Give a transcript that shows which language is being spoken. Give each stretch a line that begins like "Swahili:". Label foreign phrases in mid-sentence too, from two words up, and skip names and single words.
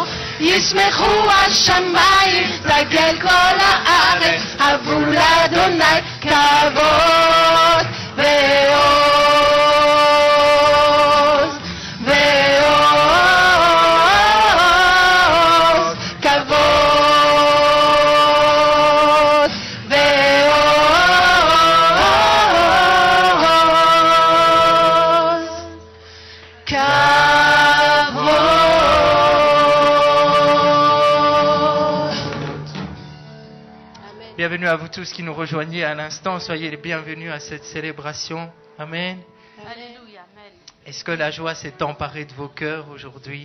Hebrew: ישמחו השמיים, תגל כל הארץ, עבור לאדוני כבוד ועוז, ועוז, כבוד ועוז,
French: Bienvenue à vous tous qui nous rejoignez à l'instant. Soyez les bienvenus à cette célébration. Amen. Alléluia, amen. Est-ce que la joie s'est emparée de vos cœurs aujourd'hui?